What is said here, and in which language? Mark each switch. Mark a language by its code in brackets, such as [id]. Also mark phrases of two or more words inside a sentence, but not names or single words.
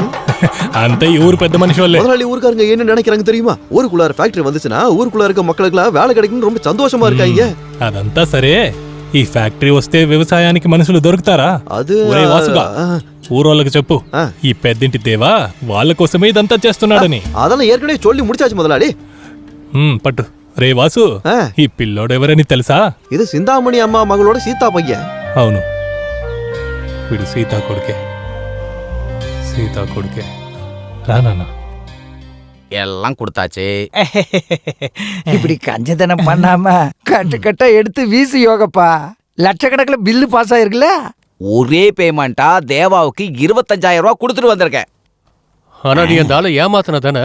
[ta] அந்த ஊர் பெத்த மனுஷன் முதலாளி ஊருக்காரங்க என்ன நினைக்கிறாங்க தெரியுமா? ஊருக்குள்ள ஃபேக்டரி வந்துச்சுன்னா ஊருக்குள்ள இருக்க மக்களுக்கு வேலை கிடைக்கும்னு ரொம்ப சந்தோஷமா இருக்காங்க. [te] అదంతా సరే, ఈ ఫ్యాక్టరీ వస్తే వ్యవసాయానికి మనుషులు దొరుకుతారా? అది ఒరే వాసుగా, ఊరోళ్ళకి చెప్పు, ఈ పెద్దింటి దేవా వాళ్ళ కోసమే ఇదంతా చేస్తున్నాడని. [ta] அதெல்லாம் ஏற்கனவே சொல்லி முடிச்சாச்சு முதலாளி. [te] పట్టు. రే వాసు, ఈ పిల్లోడు ఎవరని తెలుసా? [ta] இது சிந்தாமணி அம்மா மகளோட சீதா பையன். [te] అవును, వీడు సీతా కొడుకే. సీతా కొడుకే. రానా [ta] எல்லாம் கொடுத்தாச்சு. இப்படி கஞ்சதனம் பண்ணாம கட்டா எடுத்து வீசி யோகப்பா. லட்சக்கணக்கில் பில்லு பாஸ் ஆயிருக்குல்ல. ஒரே பேமெண்டா தேவாவுக்கு 25,000 ரூபாய் கொடுத்துட்டு வந்திருக்கேன். ஆனா நீ அந்த ஆளை ஏமாத்தின தானே?